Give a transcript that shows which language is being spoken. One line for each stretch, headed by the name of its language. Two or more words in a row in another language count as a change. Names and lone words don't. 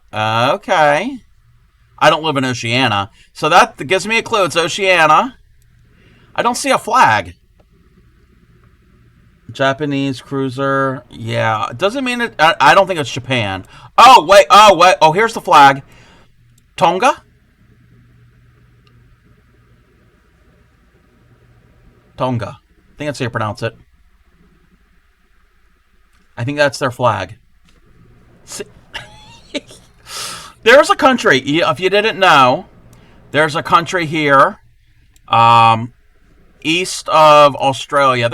English: Okay. I don't live in Oceania. So that gives me a clue. It's Oceania. I don't see a flag. Japanese cruiser. Yeah. It doesn't mean it. I don't think it's Japan. Oh, wait. Oh, here's the flag. Tonga? Tonga. I think that's how you pronounce it. I think that's their flag. There's a country, if you didn't know, there's a country here, east of Australia.